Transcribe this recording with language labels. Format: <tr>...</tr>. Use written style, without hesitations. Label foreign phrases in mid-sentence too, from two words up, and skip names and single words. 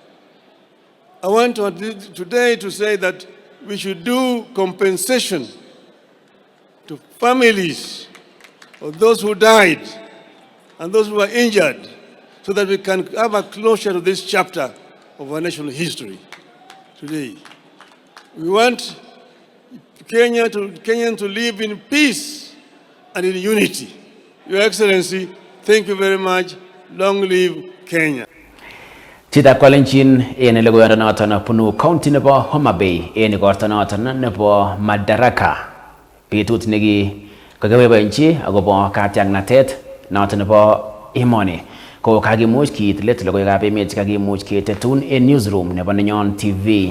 <en>I want today to say that we should do compensation to families of those who died and those who were injured so that we can have a closure to this chapter of our national history today. We want Kenyans to live in peace and in unity. Your Excellency, thank you very much. Long live Kenya.</en> <kln>Chitab Kalenjin en logoiyondo noton bunu county nebo Homa Bay en igorto noton nebo Madaraka. Betut neki kakeboiboenchi akobo katyaknatet noton nebo emoni. Ko kakimuch kiit let logoiwekab emet chekakimuch ketetun en newsroom nebo Nenyon TV.</kln>